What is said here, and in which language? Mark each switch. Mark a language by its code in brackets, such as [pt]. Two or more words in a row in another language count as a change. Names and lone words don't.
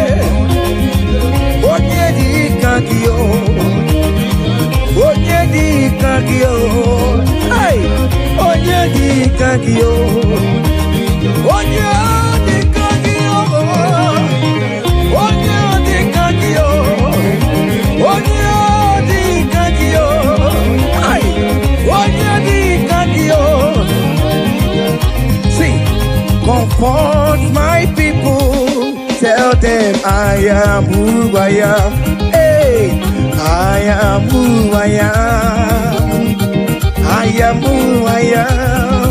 [ig] onye dika dio onye dika dio hey onye dika dio onye dika dio onye dika dio onye dika dio hey onye dika dio. [en] See, comfort my people, tell them I am who I am. Hey, I am who I am. I am who I am.